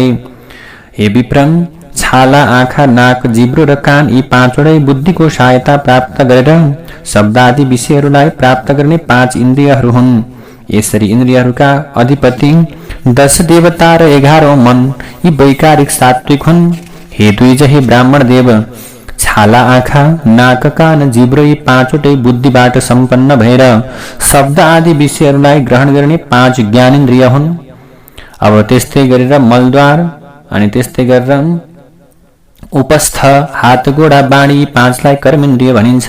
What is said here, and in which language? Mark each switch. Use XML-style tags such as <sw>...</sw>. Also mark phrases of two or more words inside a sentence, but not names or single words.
<ne>हे विप्रम, छाला, आँखा, नाक, जिब्रो र कान यी पाँचवटै बुद्धिको सहायता प्राप्त गरेर शब्द आदि विषयहरूलाई प्राप्त गर्ने 5 इन्द्रियहरू हुन्। यसरी इन्द्रियहरूका अधिपति 10 देवता र 11औं मन यी वैकारिक सात्विक हुन्। हे द्विज, हे ब्राह्मण देव, छाला, आँखा, नाक, कान, जिब्रो यी पाँचवटै बुद्धिबाट सम्पन्न भएर शब्द आदि विषयहरूलाई ग्रहण गर्ने 5 ज्ञानेन्द्रिय हुन्। अब त्यस्तै गरेर मलद्वार अनि त्यस्तै गरेर उपस्थ, हात, गोडा, बाणी यी 5लाई कर्मेन्द्रिय भनिन्छ।</ne>